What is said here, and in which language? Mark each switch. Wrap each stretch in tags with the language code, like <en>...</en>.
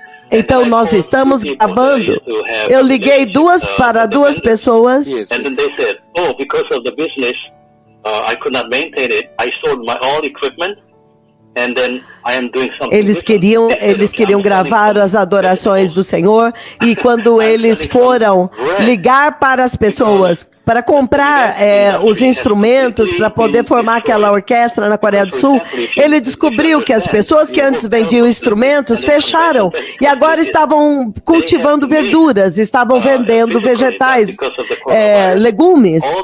<pt>Então nós estamos gravando. Eu liguei para 2 pessoas.</pt> <en>And then they said, "Oh, because of the business, I could not maintain it. I sold my all equipment, and then I am doing something."</en> <pt>Eles queriam gravar as adorações do Senhor e quando eles foram ligar para as pessoas para comprar os instrumentos para poder formar aquela orquestra na Coreia do Sul, ele descobriu que as pessoas que antes vendiam instrumentos fecharam e agora estavam cultivando verduras, estavam vendendo vegetais, legumes.</pt>